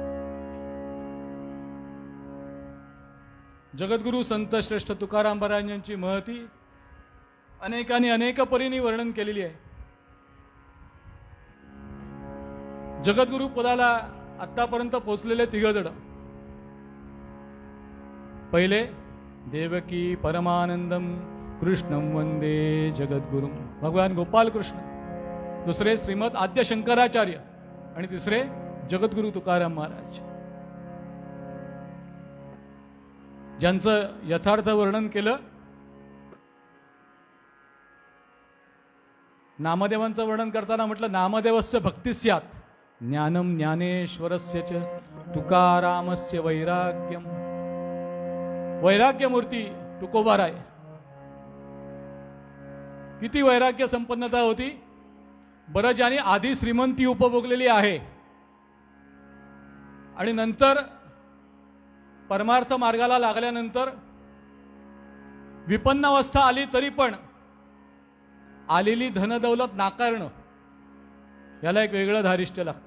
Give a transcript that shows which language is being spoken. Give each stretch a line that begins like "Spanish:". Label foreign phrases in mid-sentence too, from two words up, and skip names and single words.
Marathi: जगद्गुरु संत श्रेष्ठ तुकाराम महाराज यांची महती अनेकांनी अनेक परीने वर्णन केलेली आहे. जगद्गुरु पदाला आतापर्यंत पोचलेले तिघजण. पहिले
Sanskrit: देवकी परमानंदम कृष्णं वंदे जगद्गुरुं,
Marathi: भगवान गोपाल कृष्ण. दुसरे श्रीमद आद्य शंकराचार्य आणि तिसरे जगद्गुरु तुकाराम महाराज, ज्यांचं यथार्थ वर्णन केलं. नामदेवांचं वर्णन करताना म्हटलं
Sanskrit: नामदेवस्य भक्तिस्यात, ज्ञानम ज्ञानेश्वरस्य च, तुकारामस्य वैराग्यम.
Marathi: वैराग्य मूर्ती तुकोबाराय. किती वैराग्य संपन्नता होती. बरं, ज्याने आधी श्रीमंती उपभोगलेली आहे आणि नंतर परमार्थ मार्गाला लागल्यानंतर विपन्नावस्था आली तरी पण आलेली धनदौलत नाकारणं, याला एक वेगळं धारिष्ट्य लागतं.